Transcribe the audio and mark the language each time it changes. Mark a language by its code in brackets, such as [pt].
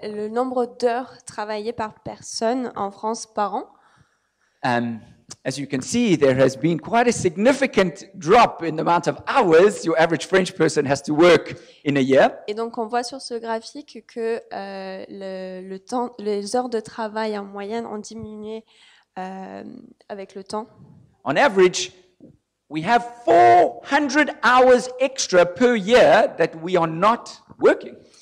[fr] le nombre d'heures travaillées par personne en France par an. [en] As you can see, there has been quite a significant drop in the amount of hours your average French person has to work in a year. [fr] Et donc on voit sur ce graphique que le temps, les heures de travail en moyenne ont diminué avec le temps. [en] On average, we have 400 hours extra per year that we are not working.